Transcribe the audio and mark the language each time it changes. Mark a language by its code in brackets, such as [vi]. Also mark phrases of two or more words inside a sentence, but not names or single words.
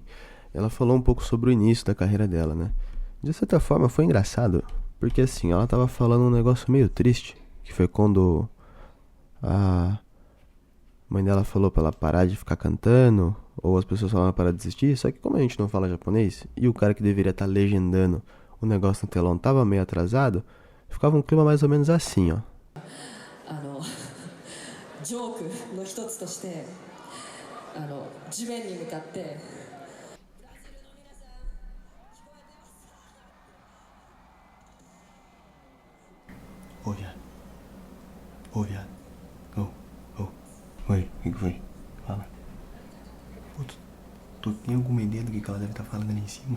[pt] Ela falou um pouco sobre o início da carreira dela, né? De certa forma foi engraçado, porque assim, ela tava falando um negócio meio triste, que foi quando a mãe dela falou pra ela parar de ficar cantando, ou as pessoas falaram pra ela desistir, só que como a gente não fala japonês, e o cara que deveria estar legendando o negócio no telão tava meio atrasado, ficava um clima mais ou menos assim, ó. [ja] ジョークの一つとして地面に向かって [pt] Ô, viado. Ô, viado. Oi, o que foi? Fala. Pô, tu tem alguma ideia do que ela deve estar falando ali em cima?